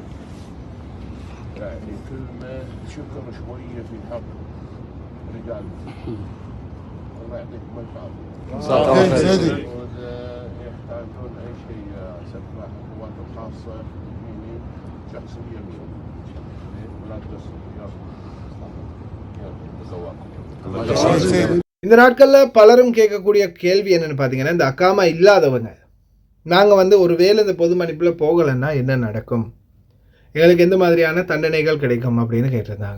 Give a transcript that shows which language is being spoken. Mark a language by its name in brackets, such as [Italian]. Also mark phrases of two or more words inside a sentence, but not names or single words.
[Arabic] يعني كلمة شكر شوية في حق رجال. الله يعطيكم الف عافية. يحتاجون أي شيء سفاح القوات الخاصة مني شخصيا ولا تقصر. [Tamil] இந்த நாட்களில் பலரும் கேட்கக்கூடிய கேள்வி என்னன்னு பார்த்தீங்கன்னா, இந்த அக்காமா இல்லாதவங்க நாங்கள் ஒருவேளை இந்த பொது மன்னிப்பில் போகலைன்னா என்ன நடக்கும், எங்களுக்கு எந்த மாதிரியான தண்டனைகள் கிடைக்கும் அப்படின்னு கேட்டிருந்தாங்க.